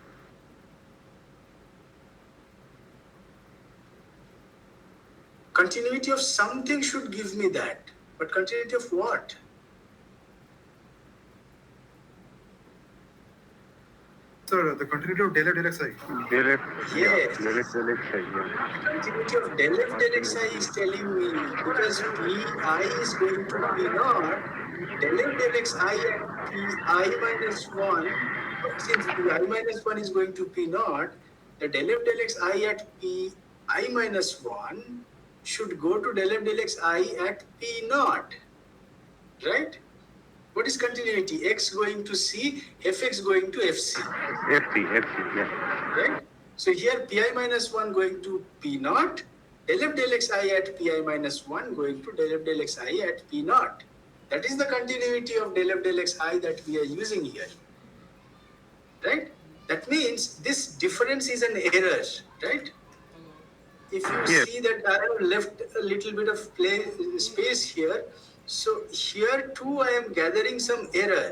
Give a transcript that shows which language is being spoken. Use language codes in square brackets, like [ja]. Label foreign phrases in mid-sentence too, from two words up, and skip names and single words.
[en] Continuity of something should give me that. But continuity of what? Sir, the continuity of del f del xi. Del f, Yes. del f del x, yeah. Continuity of del f del xi is telling me because pi is going to p naught, del f del x I at p I minus 1, since the I minus 1 is going to p naught, the del f del x I at p I minus 1 should go to del f del x I at p naught, right? What is continuity? X going to C, fx going to fc, FC, yeah. right? So here pi minus 1 going to p naught, del f del xi at pi minus 1 going to del f del xi at p naught. That is the continuity of del f del xi that we are using here, right? That means this difference is an error, right? If you Yes. see that I have left a little bit of space here, so here too I am gathering some error.